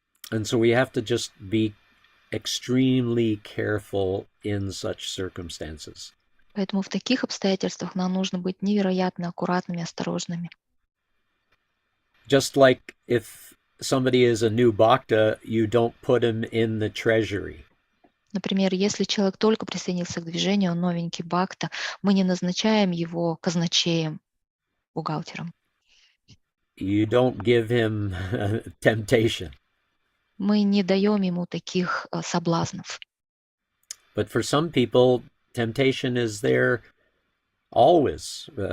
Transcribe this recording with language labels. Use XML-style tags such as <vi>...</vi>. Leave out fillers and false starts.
<en>And so we have to just be extremely careful in such circumstances.</en> <ru>Поэтому в таких обстоятельствах нам нужно быть невероятно аккуратными, осторожными.</ru> <en>Just like if somebody is a new bhakta, you don't put him in the treasury.</en> <ru>Например, если человек только присоединился к движению, он новенький бхакта, мы не назначаем его казначеем, бухгалтером.</ru> <en>You don't give him temptation.</en> <ru>Мы не даем ему таких соблазнов.</ru> <en>But for some people, temptation is there always.</en>